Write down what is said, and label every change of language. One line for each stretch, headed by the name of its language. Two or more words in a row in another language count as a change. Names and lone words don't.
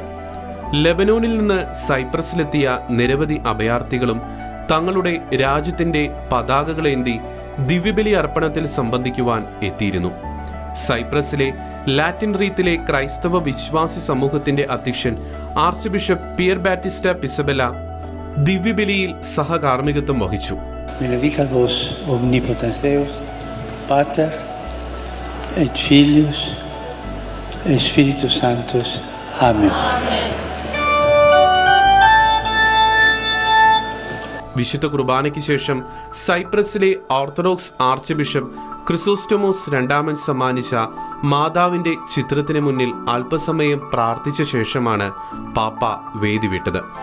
Malayalam: ലെബനോനിൽ നിന്ന് സൈപ്രസിലെത്തിയ നിരവധി അഭയാർത്ഥികളും തങ്ങളുടെ രാജ്യത്തിന്റെ പതാകകളേന്തി ദിവ്യബലി അർപ്പണത്തിൽ സംബന്ധിക്കുവാൻ എത്തിയിരുന്നു. സൈപ്രസിലെ ലാറ്റിൻ റീത്തിലെ ക്രൈസ്തവ വിശ്വാസി സമൂഹത്തിന്റെ അധ്യക്ഷൻ ആർച്ച് ബിഷപ്പ് പിയർ ബാറ്റിസ്റ്റ പിസബെല ദിവ്യബലിയിൽ സഹകാർമ്മികത്വം വഹിച്ചു.
Latin: Benedicat vos omnipotens Deus, Pater et Filius et Spiritus Sanctus. Amen.
Malayalam: വിശുദ്ധ കുർബാനയ്ക്ക് ശേഷം സൈപ്രസിലെ ഓർത്തഡോക്സ് ആർച്ച് ബിഷപ്പ് ക്രിസോസ്റ്റമോസ് രണ്ടാമൻ സമ്മാനിച്ച മാതാവിന്റെ ചിത്രത്തിന് മുന്നിൽ അല്പസമയം പ്രാർത്ഥിച്ച ശേഷമാണ് പാപ്പ വേദി വിട്ടത്.